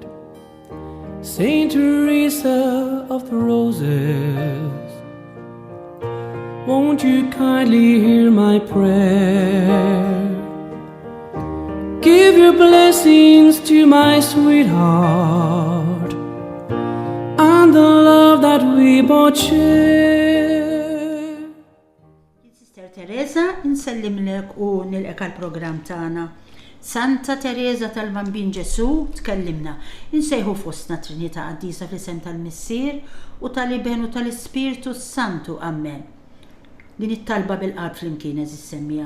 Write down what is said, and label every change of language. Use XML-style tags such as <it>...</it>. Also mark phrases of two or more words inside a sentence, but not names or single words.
<en>Saint Teresa of the Roses, won't you kindly hear my prayer? Give your blessings to my sweetheart and the love that we both share.</en> <mt>Sister Teresa, nsellimlek u nilqek għall-programm tagħna. Santa Teresa tal-Bambin Ġesu tkellimna. Insejħu fostna Trinità Qaddisa fl-isem tal-Missier u tal-Iben u tal-Ispirtu Santu. Amen. Din it-talba bil-qalb flimkien eżis semmija.</mt>